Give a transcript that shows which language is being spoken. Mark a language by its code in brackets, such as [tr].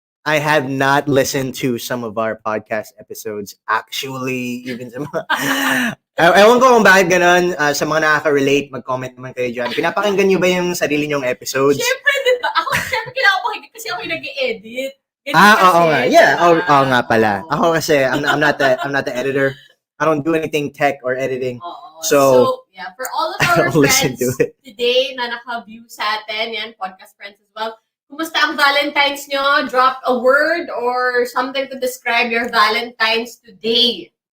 [en] I have not listened to some of our podcast episodes. Actually, even [tl] sa mga... Ewan ko kung bakit ganun. Sa mga nakaka-relate, mag-comment naman kayo dyan. Pinapakinggan nyo ba yung sarili nyong episodes? Siyempre, diba? Ako, siyempre, kailangan ko pakinggan kasi ako yung nag-i-edit. Oo nga. Yeah, oo nga pala. Ako kasi, [en] I'm not the editor. I don't do anything tech or editing. So yeah, for all of our friends today [tl] na naka-view sa atin, yan, [en] podcast friends as well, [tl] kumusta ang Valentine's nyo? [en] Drop a word or something to describe your Valentine's today.